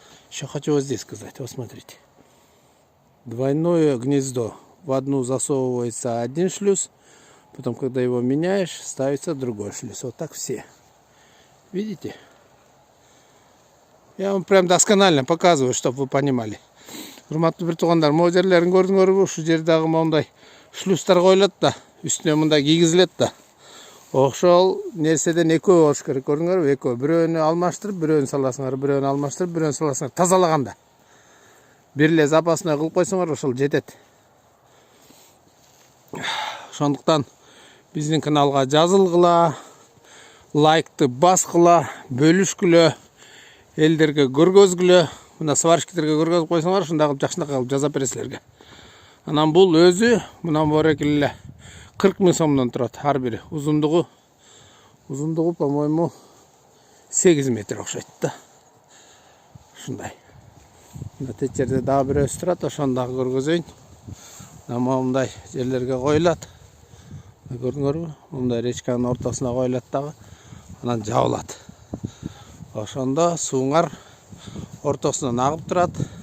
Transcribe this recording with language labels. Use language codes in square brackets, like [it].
[ru] Еще хочу вот здесь сказать. Вот смотрите. Двойное гнездо. В одну засовывается один шлюз, потом, когда его меняешь, ставится другой шлюз. Вот так все. Видите? Я вам прям досконально показываю, чтобы вы понимали. [ky] Урматтуу бир туугандар, могу жерлерин көрдүңөрбү? Ушул жердагы мондай шлюздар коюлат да, үстүнө мындай кийгизилет да. Ошол нерседен экөө болуш керек, көрдүңөрбү? Экөө. Бирөөнү алмаштырып, бирөөнү саласыңар, бирөөнү алмаштырып, бирөөнү саласыңар. Тазалаганда. Бир эле запасной кылып койсоңор, ошол жетет. Ошондуктан биздин каналга жазылгыла, лайкты баскыла, бөлүшкүлө, элдерге көргөзгүлө. Мына сварщиктерге көргөзүп койсоңор, ушундай кылып жакшынакай кылып жаза берет силерге. Анан бул өзү мына морек эле 40 000 сомдон турат ар бири. Узундугу, [ru] по-моему, [ky] 8 метр окшойт да. Ушундай. Мына тет жерде дагы бирөөсү турат, ошону дагы көргөзөйүн. Мындай жерлерге коюлат. Көрдүңөрбү? Мындай речканын ортосуна коюлат дагы. Анан жабылат. Ошондо сууңар ортосунан агып турат.